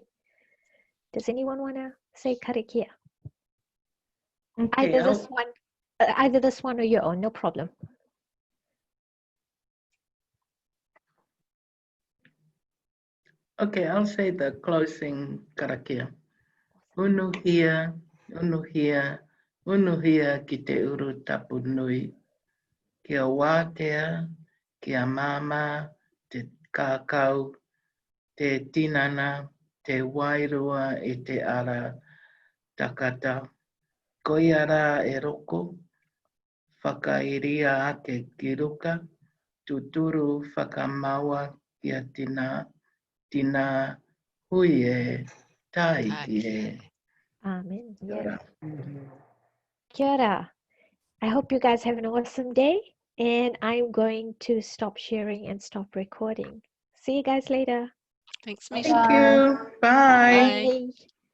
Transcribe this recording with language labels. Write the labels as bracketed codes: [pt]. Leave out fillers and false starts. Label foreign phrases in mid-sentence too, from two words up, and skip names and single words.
[en] Does anyone want to say karakia? Okay, either this one or your own, no problem. Okay, I'll say the closing karakia. [mi] Unuhia, unuhia, unuhia ki te uru tapu nui. Kia wātea, kia mama, te kākau, te tinana, te wairua i te ara takata. Koiara e roko, whakairia ake ki ruka, tuturu whakamaua kia tina hui e, tai e. [en] Amen. [mi] Kia [en] Yeah. [mi] ora. Kia ora. [en] I hope you guys have an awesome day, and I'm going to stop sharing and stop recording. See you guys later. Thanks, Misha. Thank you. Bye. Bye. Bye.